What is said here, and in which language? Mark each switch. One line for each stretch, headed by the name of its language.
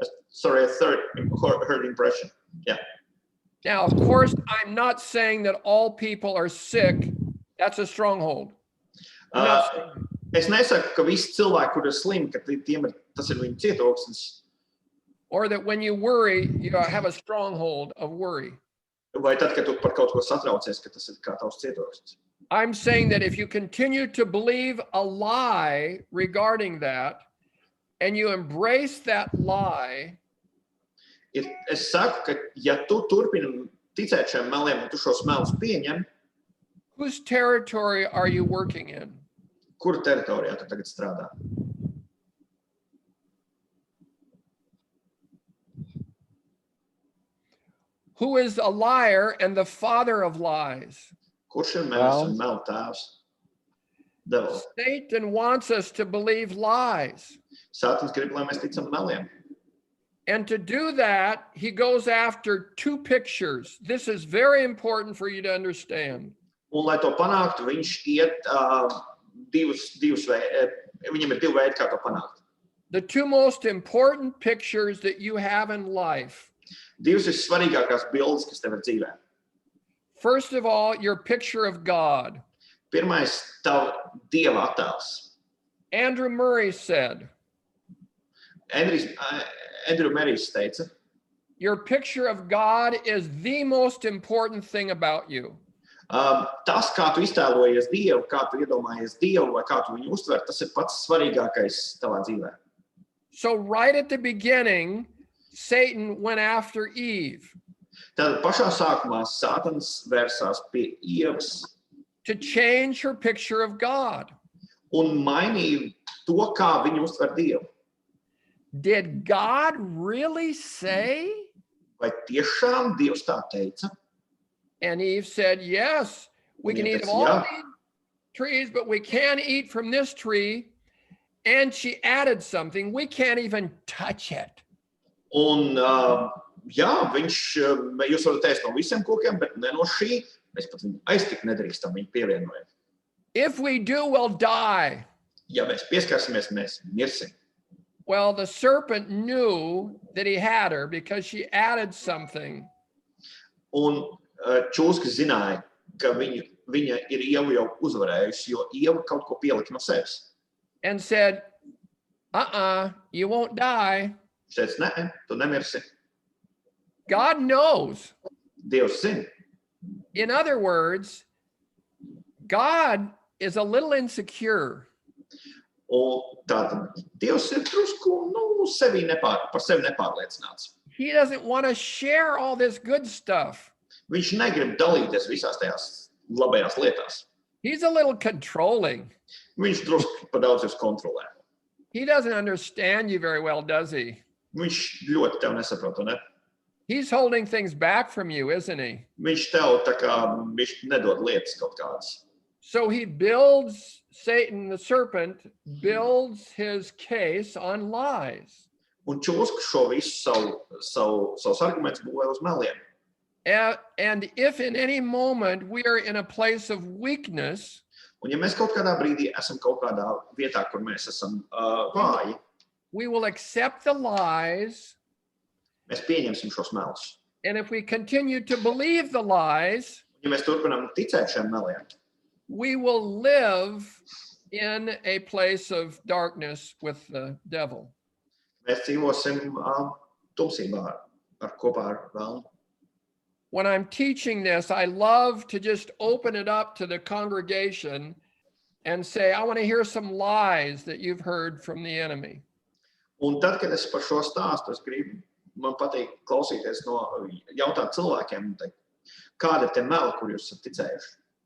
English: Sorry, a third heard impression. Yeah. Now, of course, I'm not saying that all people are sick. That's a stronghold. I'm not saying that.
Latvian: Es nesaku, ka visi cilvēki, kur ir slimi, ka tas ir viņu cietoksnis.
English: Or that when you worry, you have a stronghold of worry.
Latvian: Vai tad, kad tu par kaut ko satraucies, ka tas ir kā tavs cietoksnis.
English: I'm saying that if you continue to believe a lie regarding that, and you embrace that lie,
Latvian: Es saku, ka ja tu turpini ticēt šiem meliem un tu šos melus pieņem,
English: whose territory are you working in?
Latvian: kura teritorijā tu tagad strādā?
English: Who is a liar and the father of lies?
Latvian: Kurš ir melis un melu tēvs?
English: Devils. Satan wants us to believe lies.
Latvian: Sātans grib, lai mēs ticam meliem.
English: And to do that, he goes after two pictures. This is very important for you to understand.
Latvian: Un, lai to panāktu, viņš iet divus veidi, viņam ir divi veidi, kā to panākt.
English: The two most important pictures that you have in life.
Latvian: Divas ir svarīgākās bildes, kas tev ir dzīvē.
English: First of all, your picture of God.
Latvian: Pirmais, tavu Dieva attēls.
English: Andrew Murray said,
Latvian: Andrew Marijs teica,
English: your picture of God is the most important thing about you.
Latvian: Tas, kā tu iztēlojies Dievu, kā tu iedomājies Dievu vai kā tu viņu uztver, tas ir pats svarīgākais tavā dzīvē.
English: So right at the beginning, Satan went after Eve.
Latvian: Tad pašā sākumā Sātans vērsās pie Ievas
English: to change her picture of God.
Latvian: un mainīja to, kā viņu uztver Dievu.
English: Did God really say?
Latvian: Vai tiešām Dievs tā teica?
English: And Eve said, yes, we can eat of all these trees, but we can't eat from this tree. And she added something, we can't even touch it.
Latvian: Un, jā, jūs varat ēst no visiem kokiem, bet ne no šī. Mēs pat viņu aiztikt nedrīkstam, viņu pievienojam.
English: If we do, we'll die.
Latvian: Ja mēs pieskarsimies, mēs mirsim.
English: Well, the serpent knew that he had her because she added something.
Latvian: Un Čūska zināja, ka viņa ir Ievu jau uzvarējusi, jo Ieva kaut ko pielika no sevis.
English: And said, you won't die.
Latvian: Viņš teica, nē, tu nemirsi.
English: God knows.
Latvian: Dievs zina.
English: In other words, God is a little insecure.
Latvian: Un tātad Dievs ir drusku, par sevi nepārliecināts.
English: He doesn't want to share all this good stuff.
Latvian: Viņš negrib dalīties visās tajās labajās lietās.
English: He's a little controlling.
Latvian: Viņš drusku pa daudz jūs kontrolē.
English: He doesn't understand you very well, does he?
Latvian: Viņš ļoti tev nesaprot, ne?
English: He's holding things back from you, isn't he?
Latvian: Viņš tev tā kā viņš nedod lietas kaut kādas.
English: So he builds, Satan, the serpent, builds his case on lies.
Latvian: Un čūska šo visu savus argumentus būvē uz meliem.
English: And if in any moment we are in a place of weakness,
Latvian: Un ja mēs kaut kādā brīdī esam kaut kādā vietā, kur mēs esam vāji,
English: we will accept the lies.
Latvian: mēs pieņemsim šos melus.
English: And if we continue to believe the lies,
Latvian: Ja mēs turpinām ticēt šiem meliem,
English: we will live in a place of darkness with the devil.
Latvian: mēs dzīvosim tumsībā kopā ar vēlnu.
English: When I'm teaching this, I love to just open it up to the congregation and say, I want to hear some lies that you've heard from the enemy.
Latvian: Un tad, kad es par šo stāstu, man patīk klausīties jautāt cilvēkiem, kādi ir tie meli, kur jūs esat ticējuši?